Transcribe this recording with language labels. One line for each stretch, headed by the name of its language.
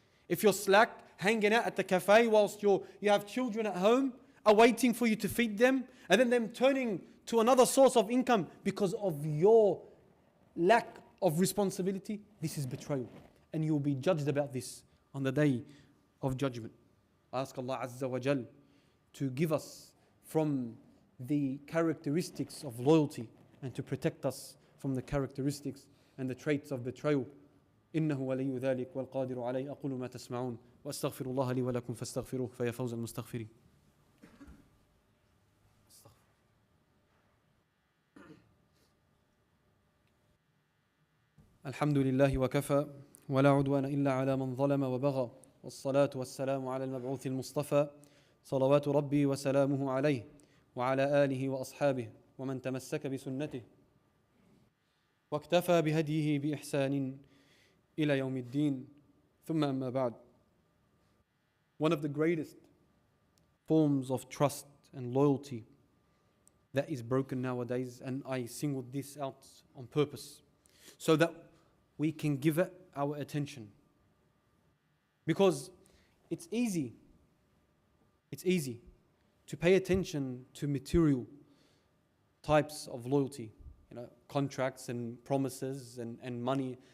English: If you're slack, hanging out at the cafe whilst you have children at home, are waiting for you to feed them, and then them turning to another source of income because of your lack of responsibility, this is betrayal. And you will be judged about this on the day of judgment. I ask Allah Azza wa Jal to give us from the characteristics of loyalty and to protect us from the characteristics and the traits of betrayal.
Arabic: إنه ولي ذلك والقادر عليه أقول ما تسمعون وأستغفر الله لي ولكم فاستغفروه فيا فوز المستغفرين. الحمد لله وكفى ولا عدوان إلا على من ظلم وبغى والصلاة والسلام على المبعوث المصطفى صلوات ربي وسلامه عليه وعلى آله وأصحابه ومن تمسك بسنته واكتفى بهديه بإحسان إلى يوم الدين ثم أما بعد.
English: One of the greatest forms of trust and loyalty that is broken nowadays, and I singled this out on purpose so that we can give it our attention. Because it's easy to pay attention to material types of loyalty, contracts and promises and money.